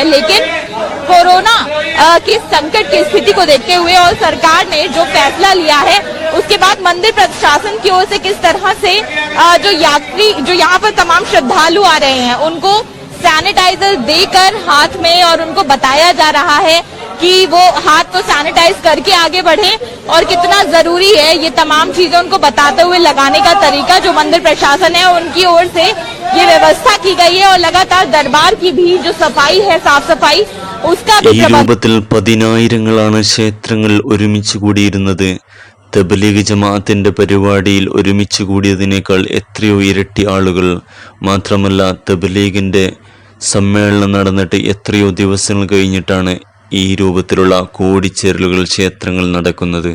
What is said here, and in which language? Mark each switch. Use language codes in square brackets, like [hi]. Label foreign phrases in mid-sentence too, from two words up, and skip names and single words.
[hi] लेकिन कोरोना के संकट की स्थिति को देखते हुए और सरकार ने जो फैसला लिया है, उसके बाद मंदिर प्रशासन की ओर से किस तरह से जो यात्री जो यहाँ पर तमाम श्रद्धालु आ रहे हैं उनको सैनिटाइजर देकर हाथ में, और उनको बताया जा रहा है कि वो हाथ को सैनिटाइज करके आगे बढ़े और कितना जरूरी है ये तमाम चीजें उनको बताते हुए लगाने का तरीका जो मंदिर प्रशासन है उनकी ओर से ये व्यवस्था की गई है। और लगातार दरबार की भी जो सफाई है, साफ सफाई, उसका भी [ml] ഈ രൂപത്തിൽ പതിനായിരങ്ങളാണ് ക്ഷേത്രങ്ങളിൽ ഒരുമിച്ച് കൂടിയിരുന്നത്. തബ്ലീഗ് ജമാഅത്തിന്റെ പരിപാടിയിൽ ഒരുമിച്ച് കൂടിയതിനേക്കാൾ എത്രയോ ഇരട്ടി ആളുകൾ. മാത്രമല്ല, തബ്ലീഗിന്റെ സമ്മേളനം നടന്നിട്ട് എത്രയോ ദിവസങ്ങൾ കഴിഞ്ഞിട്ടാണ് ഈ രൂപത്തിലുള്ള കൂടിച്ചേരലുകൾ ക്ഷേത്രങ്ങളിൽ നടക്കുന്നത്.